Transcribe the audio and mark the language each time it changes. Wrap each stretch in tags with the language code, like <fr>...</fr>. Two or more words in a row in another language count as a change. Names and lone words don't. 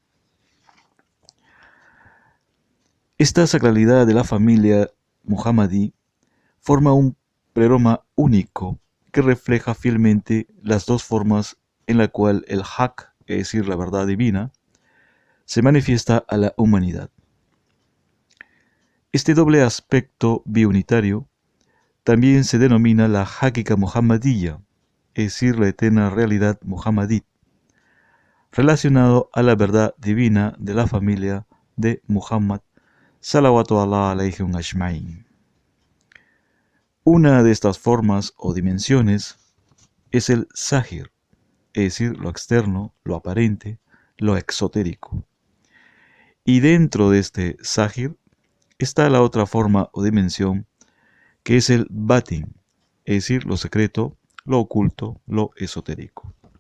<es>Esta sacralidad de la familia muhammadí forma un pleroma único que refleja fielmente las dos formas en la cual el Haq, es decir, la verdad divina, se manifiesta a la humanidad. Este doble aspecto biunitario también se denomina la</es> <ar>الحقيقة المحمدية,</ar> <es>es decir, la eterna realidad muhammadí, relacionado a la verdad divina de la familia de Muhammad,</es> <ar>صلوات الله عليهم أجمعين.</ar> <es>Una de estas formas o dimensiones es el Zahir, es decir, lo externo, lo aparente, lo exotérico. Y dentro de este Zahir está la otra forma o dimensión, que es el Batin, es decir, lo secreto, lo oculto, lo esotérico.</es>